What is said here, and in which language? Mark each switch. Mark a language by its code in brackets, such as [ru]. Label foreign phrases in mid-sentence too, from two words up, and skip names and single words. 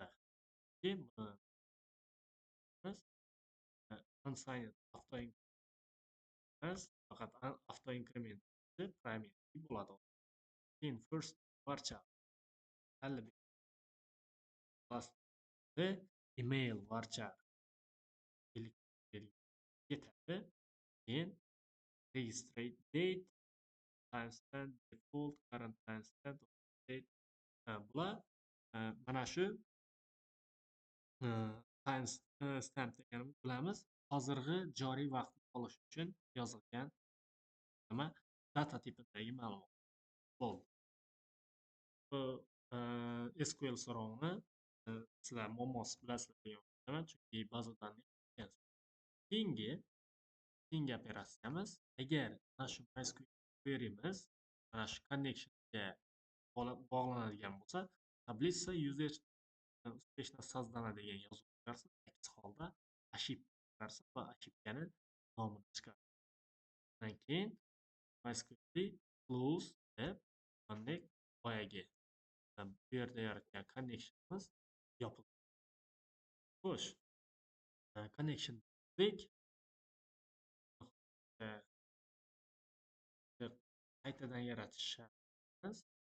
[uz] Buni [en] unsigned auto [uz] emas, faqat [en] auto increment primary [uz] bo'ladi. Keyin [en] first varchar email varchar [uz] ketadi. [en] Keyin registrate date, timestamp, default, current timestamp, date. [uz] Bular mana shu timestamp deganimiz bilamiz. Hozirgi joriy vaqtni olish uchun yozilgan nima data tipidagi ma'lumot bo'ldi. Bu SQL so'rovini sizlar muammosi bilasizlar degan o'ylayman, chunki bazadan keyingi operatsiyamiz agar mana shu MySQL query'miz mana shu connectionga bog'lanadigan bo'lsa, [ru] таблица user успешно создана [uz] degan yozuv chiqarsa, aks holda ошибка chiqarsa va ошибкani nomini chiqaradi. Undan keyin MySQL close deb bunday boyagi bu yerda yaratgan connectionimiz yopiladi. Xo'sh, connection qaytadan yaratish shartimiz